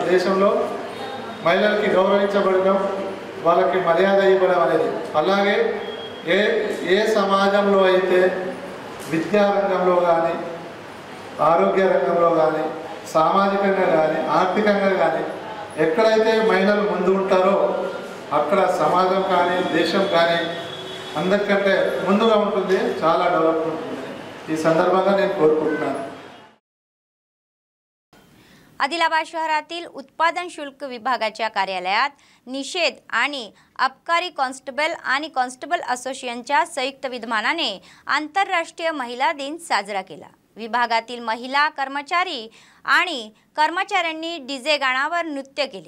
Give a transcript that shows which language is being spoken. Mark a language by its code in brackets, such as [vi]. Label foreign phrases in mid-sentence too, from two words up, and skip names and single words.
[te] దేశంలో మహిళలకి గౌరవించబడడం, వాళ్ళకి మర్యాద ఇవ్వడం అనేది, అలాగే ఏ సమాజంలో అయితే విద్యారంగంలో కానీ ఆరోగ్య రంగంలో కానీ సామాజికంగా కానీ ఆర్థికంగా కానీ ఎక్కడైతే మహిళలు ముందు ఉంటారో అక్కడ సమాజం కానీ దేశం కానీ అందరికంటే ముందుగా ఉంటుంది, చాలా డెవలప్ ఉంటుంది. ఈ సందర్భంగా నేను కోరుకుంటున్నాను. [mr] आदिलाबाद शहरातील उत्पादन शुल्क विभागाच्या कार्यालयात निषेध आणि अबकारी कॉन्स्टेबल आणि कॉन्स्टेबल असोसिएशनच्या संयुक्त विद्यमानाने आंतरराष्ट्रीय महिला दिन साजरा केला. विभागातील महिला कर्मचारी आणि कर्मचाऱ्यांनी डीजे गाण्यावर नृत्य केले.